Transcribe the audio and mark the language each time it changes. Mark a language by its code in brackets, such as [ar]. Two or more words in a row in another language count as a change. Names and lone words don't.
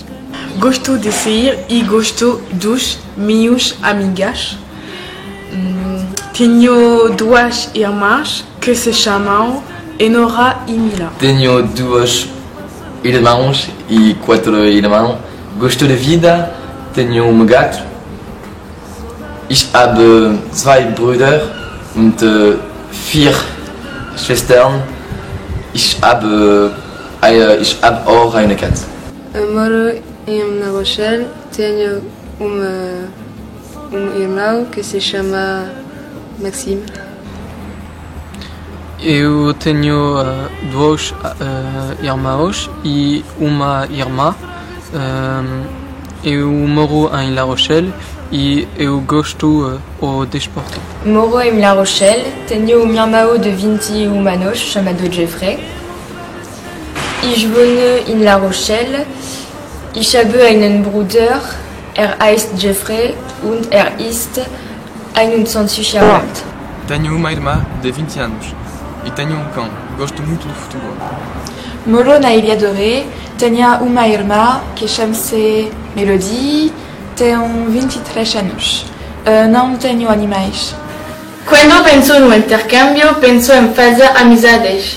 [pt] Gosto de sair e gosto dos meus amigas. Tenho 2 irmãs que se chamam Enora e Mila. Tenho 2 irmãos e 4 irmãos. Gosto de vida, tenho gato. [de] Ich habe 2 Brüder und 4 Schwestern. Ich habe auch eine Katze. [pt] Eu moro em La Rochelle, tenho irmão que se chama Maxime. Eu tenho 2 irmãos e uma irmã. Eu moro em La Rochelle e eu gosto o desporto. Moro em La Rochelle, tenho um irmão de 21 anos chamado Jeffrey. [de] Ich wohne in La Rochelle. Ich habe einen Bruder, heißt Jeffrey und ist 21 Jahre alt. [pt] Tenho uma irmã de 20 anos e tenho um cão. Gosto muito do futebol. Moro na Ilha do Ré, tenho uma irmã que chama-se Melody, tem 23 anos. Não tenho animais. Quando penso no intercâmbio, penso em fazer amizades.